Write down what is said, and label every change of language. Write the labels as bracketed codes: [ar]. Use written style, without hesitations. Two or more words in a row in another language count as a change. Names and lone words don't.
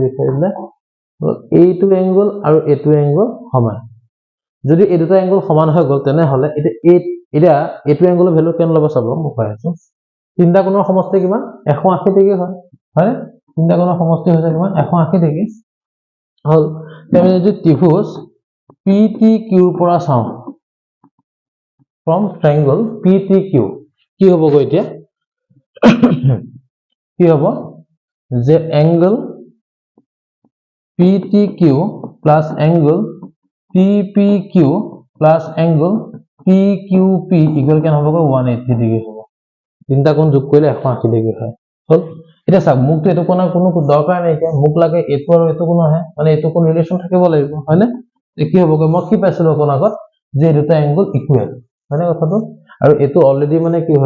[as] দেখাই দিলে এইটো এংগল আৰু এইটো এংগল সমান যদি এই দুটা এংগল সমান হৈ গল তেনে হলে এটা এইটো এংগলৰ ভ্যালু কেন ল'ব চাব মই কৈ আছো তিনটা কোণৰ সমষ্টি কিমান 180 ডিগ্ৰী হয় হয় তিনটা কোণৰ সমষ্টি হৈছে কিমান 180 ডিগ্ৰী হল তেনে যদি ত্ৰিভুজ PTQ পৰা চাও [en] from triangle PTQ [as] কি হ'ব গৈ এতিয়া কি হ'ব যে [en] angle PTQ plus angle TPQ plus angle PQP equal [as] কেন হ'ব গৈ 180 ডিগ্ৰী হ'ব তিনটা কোণ যোগ কৰিলে 180 ডিগ্ৰী হয় হল এটা চাওক মুখটো এটো কোণৰ কোনো দৰকাৰ নাই এতিয়া মুখ লাগে এটো আৰু এটো কোণ আহে মানে এটো কোণ ৰিলেচন থাকিব লাগিব হয়নে কি হ'ব গৈ মই কি পাইছিলো কোণ আগত যে দুটা [en] angle equal [as] হয়নে কথাটো আৰু এটো অলৰেডি মানে কি হৈ